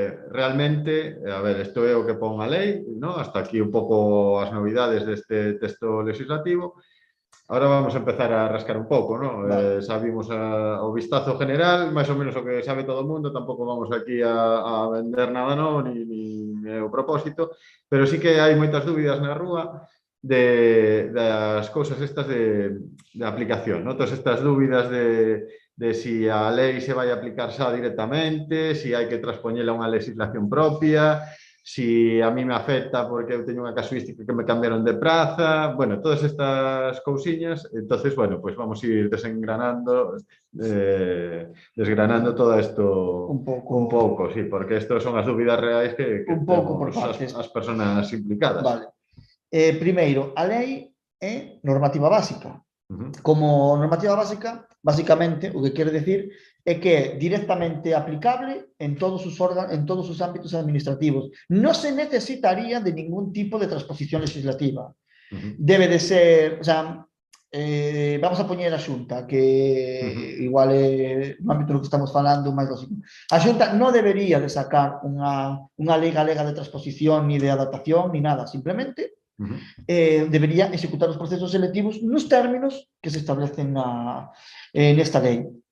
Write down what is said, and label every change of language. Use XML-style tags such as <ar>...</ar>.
<gl>Realmente, a ver, isto é o que pon a lei, ¿no? Hasta aquí un pouco as novidades deste texto legislativo.</gl> <es>Ahora vamos a empezar a rascar un pouco, ¿no? Vale.</es> <gl>Sabimos o vistazo general, máis ou menos o que sabe todo o mundo, tampouco vamos aquí a vender nada novo, ni o propósito, pero sí que hai moitas dúbidas na rúa das cousas estas de aplicación, ¿no? Todas estas dúbidas de si a lei se vai aplicar xa directamente, si hai que transpoñela a unha legislación propia, si a mí me afecta porque eu teño unha casuística que me cambiaron de praza, bueno, todas estas cousiñas. Entonces, bueno, pues vamos a ir desgranando todo isto un pouco, sí, porque estos son as dúbidas reais que temos as persoas implicadas. Vale. Primeiro, a lei é normativa básica. Como normativa básica, basicamente, o que quere decir é que é directamente aplicable en todos os ámbitos administrativos. Non se necesitaría de ningún tipo de transposición legislativa. Debe de ser, vamos a poñer a Xunta, que igual é no ámbito do que estamos falando máis lógico. A Xunta non debería de sacar unha lei galega de transposición ni de adaptación ni nada, simplemente debería executar os procesos selectivos nos términos que se establecen nesta lei.</gl>